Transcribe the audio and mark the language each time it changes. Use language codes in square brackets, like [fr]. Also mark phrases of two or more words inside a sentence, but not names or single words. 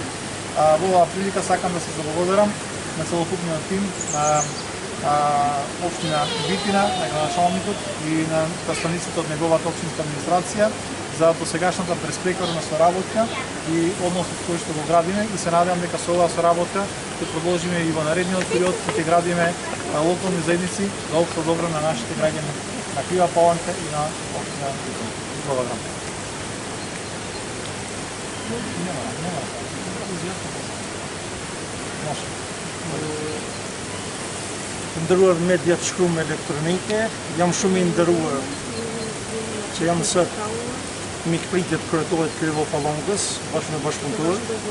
[mk] Во оваа прилика сакам да се заблагодарам на целокупниот тим на општина Витина, на градоначалникот и на представниците од неговата општинска администрација за досегашната перспективна соработка и односот кој што го градиме и се надевам дека со оваа соработка ќе продолжиме и во наредниот период и ќе градиме локални заедници за општо добро на нашите граѓани на Крива Паланка и на општина Витина. Благодарам. [sq] Nderuar media të shkruar elektronike, jam shumë i nderuar që jam sot mikpritje të kryetorit Krivo Pallankës bashkë me bashkëpunëtor.